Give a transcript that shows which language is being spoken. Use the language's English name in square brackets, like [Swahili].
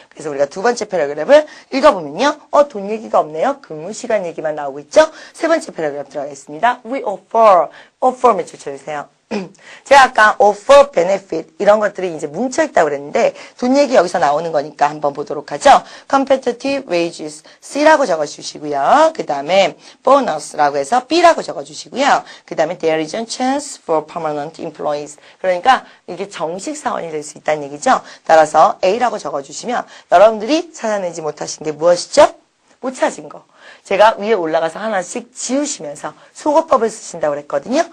[Korean] 그래서 우리가 두 번째 패러그래프를 읽어보면요. 돈 얘기가 없네요. 근무 시간 얘기만 나오고 있죠. 세 번째 패러그래프 들어가겠습니다. [English] We offer [Korean] 밑줄 쳐주세요. 제가 아까 offer, benefit 이런 것들이 이제 뭉쳐있다고 그랬는데 돈 얘기 여기서 나오는 거니까 한번 보도록 하죠. [English] competitive wages [Korean] C라고 적어주시고요. 그 다음에 bonus라고 해서 B라고 적어주시고요. [English] 그 다음에 there is a chance for permanent employees [Korean] 그러니까 이게 정식 사원이 될 수 있다는 얘기죠. 따라서 A라고 적어주시면 여러분들이 찾아내지 못하신 게 무엇이죠? 못 찾은 거. 제가 위에 올라가서 하나씩 지우시면서 수거법을 쓰신다고 그랬거든요.